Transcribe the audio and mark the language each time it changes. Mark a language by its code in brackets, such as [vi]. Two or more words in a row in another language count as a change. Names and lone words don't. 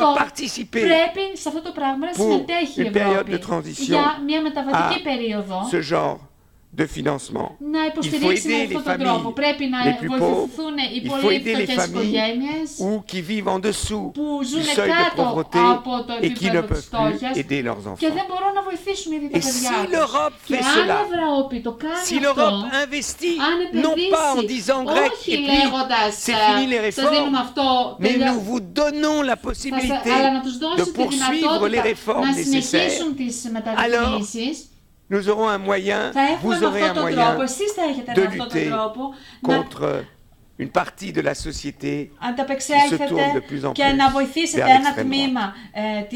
[fr] doit participer [el] πρέπει σε αυτό το πράγμα να [fr] pour [el] συμμετέχει η [fr] une période [el] Ευρώπη [fr] de transition [el] για μια μεταβατική [fr] à [el] περίοδο [fr] ce genre de financement. Il faut aider les familles les plus pauvres, il faut aider les familles ou qui vivent en dessous du seuil de pauvreté et qui ne peuvent plus aider leurs enfants. Et si l'Europe fait cela, si l'Europe investit, non pas en disant grec et puis c'est fini les réformes, mais nous vous donnons la possibilité de poursuivre les réformes nécessaires, alors nous aurons un moyen, vous aurez un moyen de lutter contre une partie de la société qui se tourne de plus en plus vers l'extrême droite.